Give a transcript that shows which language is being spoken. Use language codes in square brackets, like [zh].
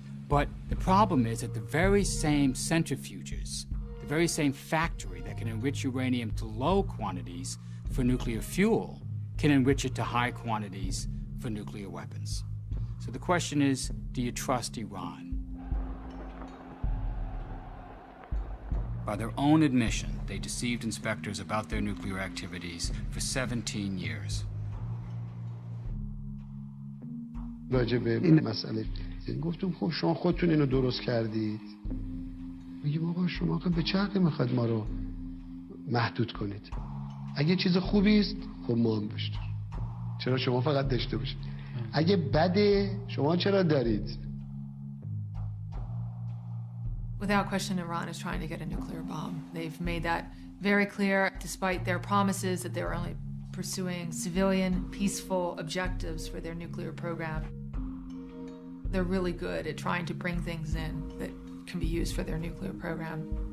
[en] But the problem is that the very same centrifuges, the very same factory that can enrich uranium to low quantities for nuclear fuel, can enrich it to high quantities for nuclear weapons. So the question is, do you trust Iran? By their own admission, they deceived inspectors about their nuclear activities for 17 years. [fa] راجع به این مسئله گفتم خب شما خودتون اینو درست کردید. میگیم آقا شما به چه حقی میخواید ما رو محدود کنید؟ اگه چیز خوبی است خب ما هم داشتیم. چرا شما فقط داشته باشید؟ اگه بده شما چرا دارید؟ [en] Without question, Iran is trying to get a nuclear bomb. They've made that very clear, despite their promises that they were only pursuing civilian, peaceful objectives for their nuclear program. They're really good at trying to bring things in that can be used for their nuclear program.